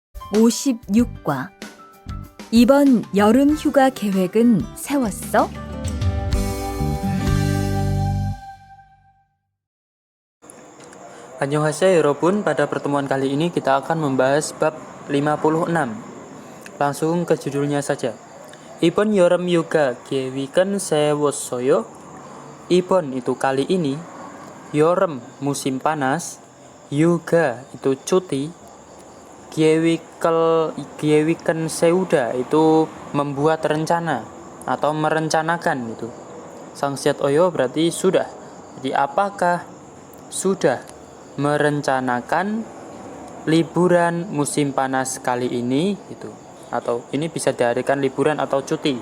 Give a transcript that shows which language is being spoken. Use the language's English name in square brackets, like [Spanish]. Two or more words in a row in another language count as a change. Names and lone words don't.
[Korean] 56과 이번 여름 휴가 계획은 세웠어? Annyeonghaseyo 여러분, [Indonesian] pada pertemuan kali ini kita akan membahas bab 56. Langsung ke judulnya saja. [Korean] 이번 여름 휴가 계획은 세웠어요? [Indonesian] 이번 itu kali ini, 여름 musim panas, 휴가 itu cuti, [Korean] 계획은 세우다 [Indonesian] itu membuat rencana atau merencanakan itu. 상시했어요 berarti sudah. Jadi apakah sudah merencanakan liburan musim panas kali ini gitu, atau ini bisa diartikan liburan atau cuti.